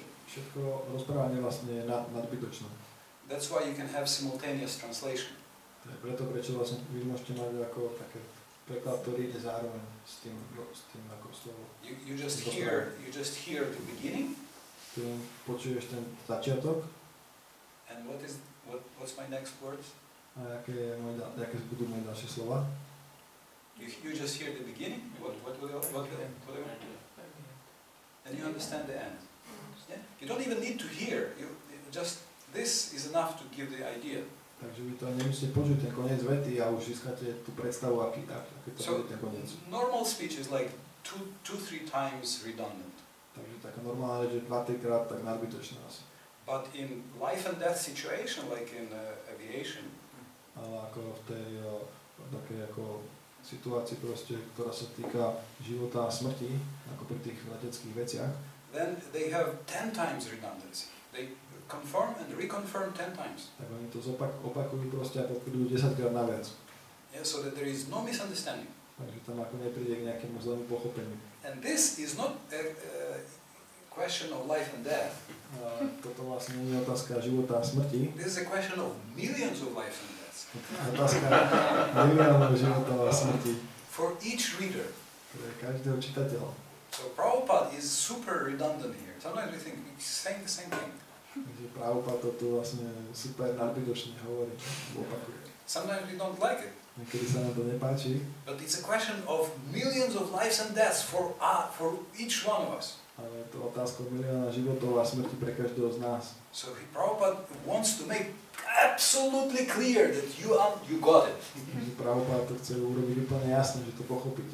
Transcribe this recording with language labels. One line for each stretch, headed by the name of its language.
Slovak: Všetko rozprávanie vlastne je nadbytočné.
English: That's why you can have simultaneous translation.
Slovak: To je preto, prečo vlastne vy môžete mať ako také preklad, ktorý ide zároveň s tým ako slovo.
English: You just hear the beginning.
Slovak: Ty počuješ ten začiatok.
English: And what's my next words?
Slovak: A aké budú moje ďalšie slova?
English: You just hear the beginning. What and you understand the end. Yeah? You don't even need to hear. You just this is enough to give the idea.
Slovak: Takže vy to nemusíte počuť ten koniec vety a už získate tú predstavu, aký to bude ten koniec.
English: Normal speech is like 2-3 times redundant.
Slovak: Takže taká normálna reč je 2-3 krát tak nadbytočná asi.
English: But in life and death situation, like in aviation,
Slovak: Ale ako v tej takej ako situácii proste, ktorá sa týka života a smrti, ako pri tých leteckých veciach,
English: then they have 10 times redundancy. They confirm and reconfirm 10 times.
Slovak: tak oni to opakujú proste a potvrdujú 10 krát naviac.
English: Yeah, so that there is no misunderstanding.
Slovak: Takže tam ako nepríde k nejakému zlému pochopeniu.
English: And this is not a question of life and death.
Slovak: Toto vlastne nie je otázka života a smrti.
English: This is a question of millions of lives and deaths.
Slovak: Otázka miliónov života a smrti.
English: For each reader.
Slovak: Pre každého čitateľa.
English: So Prabhupada is super redundant here. Sometimes we think he's saying the same thing.
Slovak: Takže Prabhupada to vlastne super nadbytočne hovorí, opakuje.
English: Sometimes we don't like it.
Slovak: Niekedy sa nám to nepáči.
English: But it's a question of millions of lives and deaths for each one of us.
Slovak: Ale je to otázka milióna životov a smrti pre každého z nás.
English: So Prabhupada wants to make absolutely clear that you got it.
Slovak: Takže Prabhupada to chce urobiť úplne jasne, že to pochopíte.